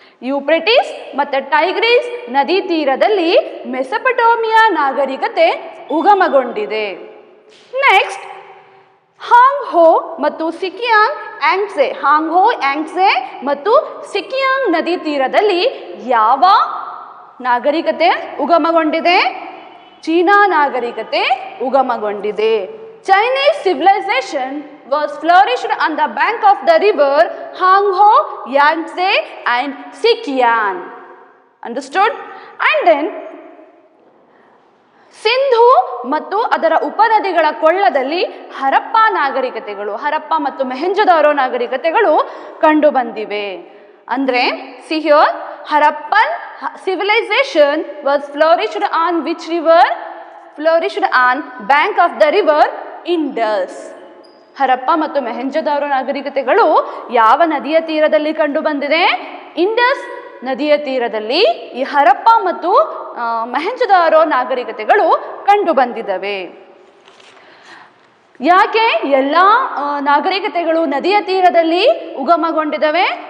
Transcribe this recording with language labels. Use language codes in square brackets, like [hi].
[kn] Euphrates ಮತ್ತು Tigris ನದಿ ತೀರದಲ್ಲಿ ಮೆಸೊಪಟೋಮಿಯಾ ನಾಗರಿಕತೆ ಉಗಮಗೊಂಡಿದೆ. ನೆಕ್ಸ್ಟ್, ಹಾಂಗ್ ಹೋ ಮತ್ತು ಸಿಕಿಯಾಂಗ್ ಆಂಗ್ಸೆ. ಹಾಂಗ್ ಹೋ, ಆಂಗ್ಸೆ ಮತ್ತು ಸಿಕಿಯಾಂಗ್ ನದಿ ತೀರದಲ್ಲಿ ಯಾವ ನಾಗರಿಕತೆ ಉಗಮಗೊಂಡಿದೆ? ಚೀನಾ ನಾಗರಿಕತೆ ಉಗಮಗೊಂಡಿದೆ. [en] Chinese civilization was flourished on the bank of the river Hangho, Yangtze and Sikiang. Understood? And then [kn] Sindhu ಮತ್ತು ಅದರ ಉಪನದಿಗಳ ಕೊಳ್ಳದಲ್ಲಿ ಹರಪ್ಪ ನಾಗರಿಕತೆಗಳು, ಹರಪ್ಪ ಮತ್ತು ಮೊಹೆಂಜೊದಾರೋ ನಾಗರಿಕತೆಗಳು ಕಂಡು ಬಂದಿವೆ. [en] ಅಂದ್ರೆ see here, Harappan civilization was flourished on which river? Flourished on bank of the river Indus. [kn] Harappa ಮತ್ತು ಮೊಹೆಂಜೊದಾರೋ ನಾಗರಿಕತೆಗಳು ಯಾವ ನದಿಯ ತೀರದಲ್ಲಿ ಕಂಡು ಬಂದಿದೆ? ಇಂಡಸ್ ನದಿಯ ತೀರದಲ್ಲಿ ಈ ಹರಪ್ಪ ಮತ್ತು ಮೊಹೆಂಜೊದಾರೋ ನಾಗರಿಕತೆಗಳು ಕಂಡು ಬಂದಿದ್ದಾವೆ. ಯಾಕೆ ಎಲ್ಲ ನಾಗರಿಕತೆಗಳು ನದಿಯ ತೀರದಲ್ಲಿ ಉಗಮಗೊಂಡಿದ್ದಾವೆ?